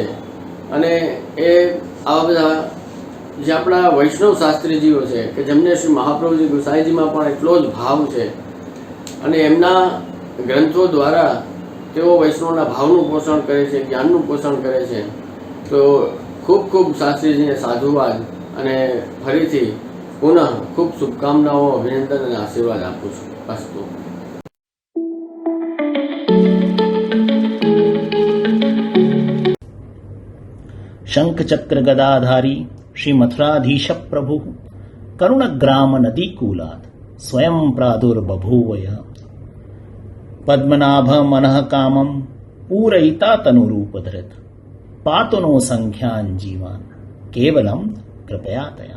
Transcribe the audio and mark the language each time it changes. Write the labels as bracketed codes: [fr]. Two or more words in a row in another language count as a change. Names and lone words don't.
[gu] અને એ આવા બધા જે આપણા વૈષ્ણવ શાસ્ત્રીજીઓ છે કે જેમને શ્રી મહાપ્રભુજી ગુસાઈજીમાં પણ એટલો જ ભાવ છે અને એમના ગ્રંથો દ્વારા તેઓ વૈષ્ણવના ભાવનું પોષણ કરે છે, જ્ઞાનનું પોષણ કરે છે. તો ખૂબ ખૂબ શાસ્ત્રીજીને સાધુવાદ અને ફરીથી પુનઃ ખૂબ શુભકામનાઓ, અભિનંદન અને આશીર્વાદ આપું છું. અસ્તુ. [sa] शंख चक्र गदाधारी श्री मथुराधीश प्रभु करुण ग्राम नदी कूलाद स्वयं प्रादुर्बभूवय पद्मनाभ मनः कामम पूरयिता तनुरूप धृत पातुनो संख्यान जीवान केवलम कृपया तया.